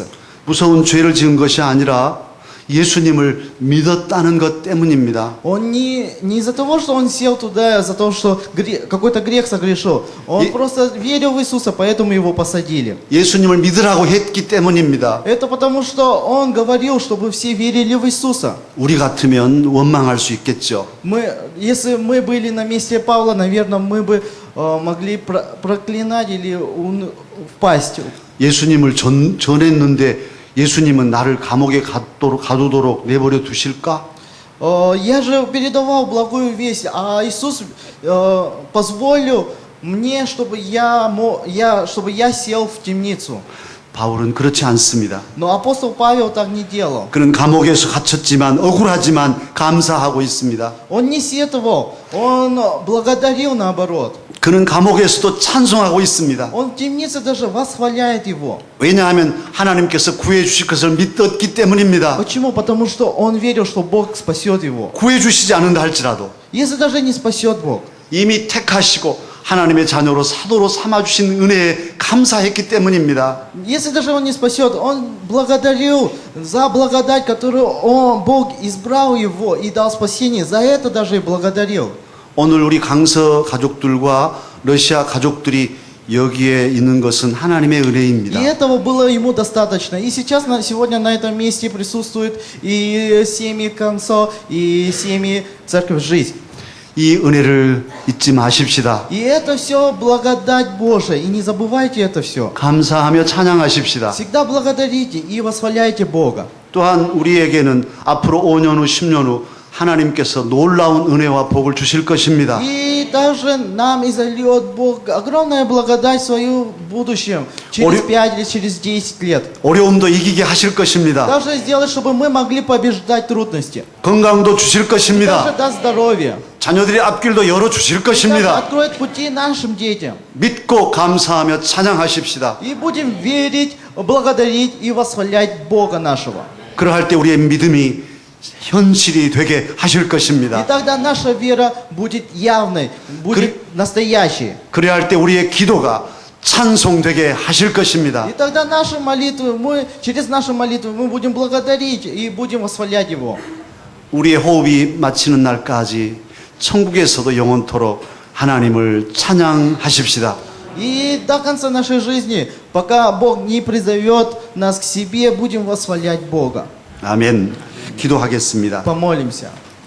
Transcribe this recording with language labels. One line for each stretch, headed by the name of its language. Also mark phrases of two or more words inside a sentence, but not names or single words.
Korean: 무서운 죄를 지은 것이 아니라 예수님을 믿었다는 것 때문입니다.
Russian: Он не из-за того, что он сел туда, из-за того, что какой-то грех согрешил. Он просто верил в Иисуса, поэтому его посадили.
Korean: 예수님을 믿으라고 했기 때문입니다.
Russian: Это потому, что он говорил, чтобы все верили в Иисуса.
Korean: 우리 같으면 원망할 수 있겠죠.
Russian: Если мы были на месте Павла, наверное, мы бы могли проклинать или впасть.
Korean: 예수님을 전했는데 예수님은 나를 감옥에 가두도록 내버려 두실까?
Russian: Я же передавал благую весть, а Иисус позволил мне, чтобы я сел в темницу.
Korean: 바울은 그렇지 않습니다.
Russian: Но апостол Павел так не делал.
Korean: 그는 감옥에서 갇혔지만 억울하지만 감사하고 있습니다.
Russian: Он не сетовал, он благодарил наоборот.
Korean: 그는 감옥에서도 찬송하고 있습니다.
Russian: Он в темнице даже восхваляет его.
Korean: 왜냐하면 하나님께서 구해 주실 것을 믿었기 때문입니다.
Russian: Почему? Потому что он верил, что Бог спасет его.
Korean: 구해 주시지 않는다 할지라도
Russian: Если даже не спасет Бог.
Korean: 이미 택하시고 하나님의 자녀로 사도로 삼아 주신 은혜에 감사했기 때문입니다.
Russian: Если даже он не спасет, он благодарил за благодать, которую Бог избрал его и дал спасение. За это даже и благодарил.
Korean: 오늘 우리 강서 가족들과 러시아 가족들이 여기에 있는 것은 하나님의 은혜입니다.
Russian: И этого было ему достаточно. И сейчас, сегодня на этом месте присутствуют и семьи Концо, и семьи Церковь Жизнь.
Korean: 이 은혜를 잊지 마십시다.
Russian: И это все благодать Божия. И не забывайте это все.
Korean: 감사하며 찬양하십시다.
Russian: Всегда благодарите и восхваляйте Бога.
Korean: 또한 우리에게는 앞으로 5년 후, 10년 후 하나님께서 놀라운 은혜와 복을 주실 것입니다.
Russian: И также нам изольет Бог огромная благодать свою в будущем. Через 5 или через 10 лет.
Korean: 어려움도 이기게 하실 것입니다.
Russian: Также сделать, чтобы мы могли побеждать трудности.
Korean: 건강도 주실
Russian: Также
Korean: 것입니다.
Russian: даст здоровье.
Korean: 자녀들의 앞길도 열어 주실
Russian: Также
Korean: 것입니다.
Russian: откроет пути нашим детям.
Korean: 믿고 감사하며 찬양하십시다.
Russian: И будем верить, благодарить и восхвалять Бога нашего.
Korean: 그러할 때 우리의 믿음이 현실이 되게 하실
Russian: И
Korean: 것입니다.
Russian: тогда наша вера будет явной, будет настоящей.
Korean: 그래야 할 때 우리의 기도가 찬송되게 하실 것입니다.
Russian: И тогда наши молитвы, через наши молитвы мы будем благодарить и будем восхвалять Его.
Korean: 우리의 호흡이 마치는 날까지 천국에서도 영원토록 하나님을 찬양하십시다.
Russian: И до конца нашей жизни, пока Бог не призовет нас к себе, будем восхвалять Бога.
Korean: 아멘. 기도하겠습니다.
Russian: Помолимся.